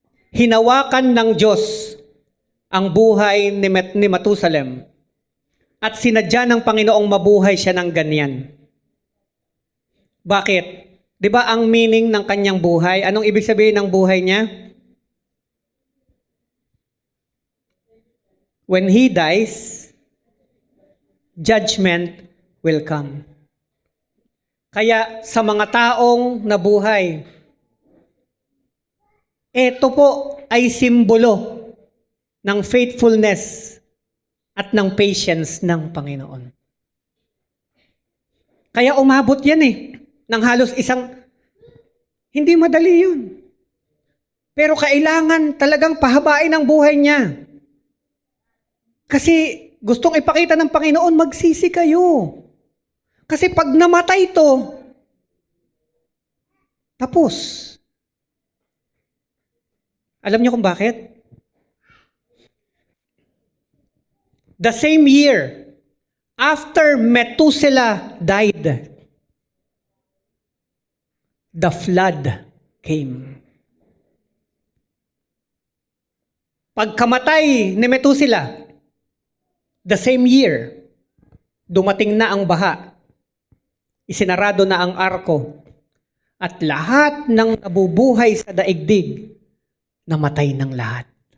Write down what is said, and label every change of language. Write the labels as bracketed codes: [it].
[tl] Hinawakan ng Diyos ang buhay ni Matusalem. At sinadya ng Panginoong mabuhay siya ng ganyan. Bakit? Di ba ang meaning ng kanyang buhay? Anong ibig sabihin ng buhay niya? [en] When he dies, judgment will come. [tl] Kaya sa mga taong nabuhay, ito po ay simbolo ng faithfulness at ng patience ng Panginoon. Kaya umabot yan ng halos hindi madali yun. Pero kailangan talagang pahabain ang buhay niya. Kasi gustong ipakita ng Panginoon, magsisi kayo. Kasi pag namatay ito, tapos. Alam niyo kung bakit? [en] The same year, after Methuselah died, the flood came. [tl] Pagkamatay ni Methuselah, [en] the same year, [tl] dumating na ang baha. Isinarado na ang arko. At lahat ng nabubuhay sa daigdig, namatay ng lahat.